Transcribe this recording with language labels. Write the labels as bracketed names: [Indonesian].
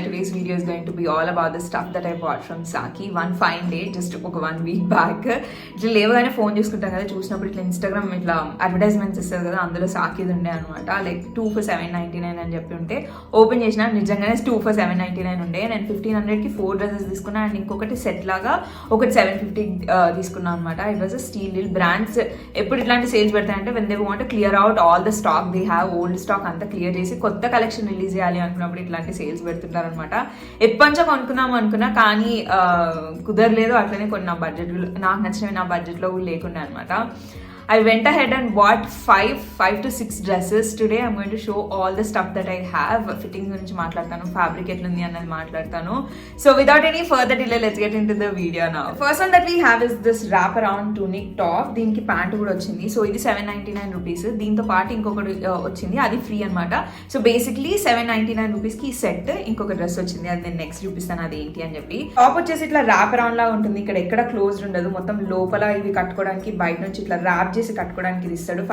[English] Today's video is going to be all about the stuff that I bought from Saki. One fine day, just [Telugu] ఒక [English] 1 week back. [Telugu] ఇట్లా లేవగానే phone చూసుకుంటాం కదా, చూసినప్పుడు ఇట్లా Instagram ఇట్లా అడ్వర్టైజ్మెంట్స్ ఇస్తారు కదా, అందులో సాకిది ఉండే అనమాట. లైక్ 2 for $7.99 అని చెప్పి ఉంటే ఓపెన్ చేసిన, నిజంగానే 2 for $7.99 ఉండే. నేను 1500కి 4 డ్రెస్సెస్ తీసుకున్నా అండ్ ఇంకొకటి సెట్ లాగా ఒకటి 750 తీసుకున్నాను అనమాట. [English] It was a steal deal. [Telugu] Brands ఎప్పుడు ఇట్లాంటి sales పెడతాయంటే [English] when they want clear out all the stock they have, [Telugu] old stock అంతా క్లియర్ చేసి కొత్త కలెక్షన్ రిలీజ్ చేయాలి అనుకున్నప్పుడు ఇట్లాంటి సేల్స్ పెడుతుంటారు అనమాట. ఎప్పటించో కొనుక్కుందాం అనుకున్నా కానీ కుదరలేదు. అట్లనే కొన్ని నా బడ్జెట్, నాకు నచ్చినవి నా బడ్జెట్లో కూడా లేకుండా అనమాట. [English] I went ahead and bought 5 to 6 dresses. Today I'm going to show all the stuff that I have. [Telugu] Fitting గురించి మాట్లాడతాను, ఫ్యాబ్రిక్ ఎట్లుంది అన్నది మాట్లాడతాను. [English] So without any further delay, let's get into the video now. First one that we have is this wrap around tunic top. [Telugu] దీనికి pant కూడా వచ్చింది. So ఇది 799 rupees. దీంతో పాటు ఇంకొకటి వచ్చింది, అది ఫ్రీ అనమాట. సో బేసిక్లీ 799 రూపీస్కి ఈ సెట్. ఇంకొక డ్రెస్ వచ్చింది, అది నేను నెక్స్ట్ చూపిస్తాను అది ఏంటి అని చెప్పి. టాప్ వచ్చేసి ఇట్లా ర్యాప్ అరౌండ్ లా ఉంటుంది. ఇక్కడ ఎక్కడ క్లోజ్డ్ ఉండదు, మొత్తం లోపల ఇవి కట్టుకోవడానికి, బయట నుంచి ఇట్లా ర్యాప్ చేసి కట్టుకోవడానికి ఇది ఇస్తాడు.